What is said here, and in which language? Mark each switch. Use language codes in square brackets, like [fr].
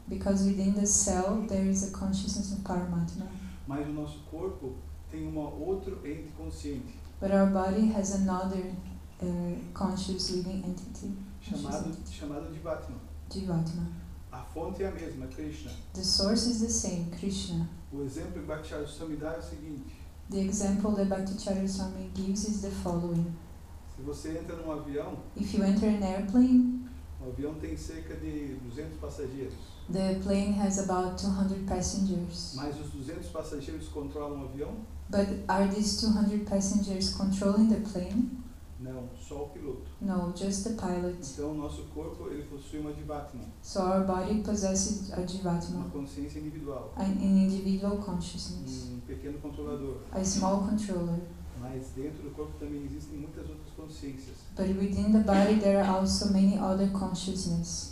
[en] Because within the cell there is a consciousness of Paramatma. [pt] Mas o nosso corpo tem outro ente consciente, [en] But our body has another conscious living entity, [pt] chamado Jivatma. [en] Jivatma. [pt] A fonte é a mesma, Krishna. [en] The source is the same, Krishna. [pt] O exemplo que Bhaktisiddhanta Swami dá é o seguinte: [en] The example that Bhaktisiddhanta Swami gives is the following. [pt] Se você entra num avião, [en] If you enter an airplane, [pt] o avião tem cerca de 200 passageiros. [en] the plane has about 200 passengers. [pt] Mas os 200 passageiros controlam o avião? [en] But are these 200 passengers controlling the plane? [pt] Não, só o piloto. [en] No, just the pilot. [pt] Então o nosso corpo ele possui uma Jivatma, [en] So our body possesses a [pt] uma [en] Jivatma, [pt] consciência individual, [en] an individual consciousness, [pt] pequeno controlador. [en] a small controller. [pt] Mas dentro do corpo também existem muitas outras consciências [en] But within the body there are also many other consciousness,